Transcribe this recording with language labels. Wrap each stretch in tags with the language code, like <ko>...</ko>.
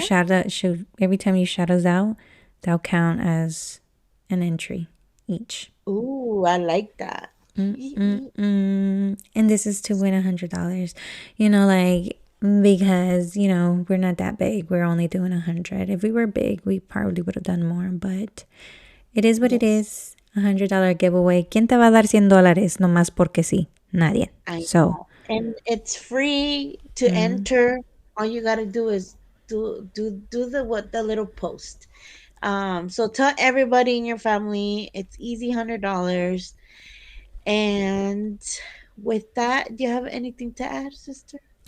<en>shout us out, that'll count as an entry each. Ooh, I like that. And this is to win $100. Like because we're not that big. We're only doing 100. If we were big, we probably would have done more. But it is what it Yes. is. $100 giveaway.</en> <es>¿Quién te va a dar $100 nomás porque sí? Nadie.</es> <en>I So know. And it's free to enter. All you gotta do is do the little post. So tell everybody in your family it's easy $100. And with that, do you have anything to add, sister?</en>